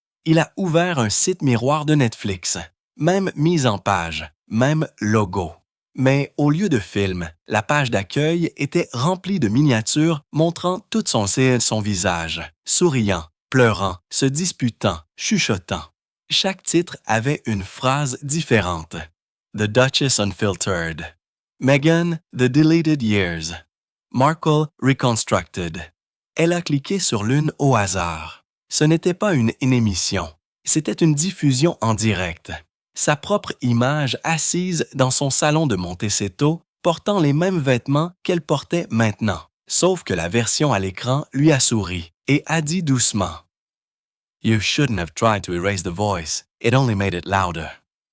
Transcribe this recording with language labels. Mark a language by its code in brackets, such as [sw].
[fr] Il a ouvert un site miroir de Netflix. Même mise en page, même logo. Mais au lieu de film, la page d'accueil était remplie de miniatures montrant tout son visage, souriant, pleurant, se disputant, chuchotant. Chaque titre avait une phrase différente. [en] The Duchess Unfiltered. Meghan, The Deleted Years. Markle Reconstructed. [fr] Elle a cliqué sur l'une au hasard. Ce n'était pas une émission, c'était une diffusion en direct. Sa propre image assise dans son salon de Montecito, portant les mêmes vêtements qu'elle portait maintenant, sauf que la version à l'écran lui a souri et a dit doucement « [en] You shouldn't have tried to erase the voice, it only made it louder ».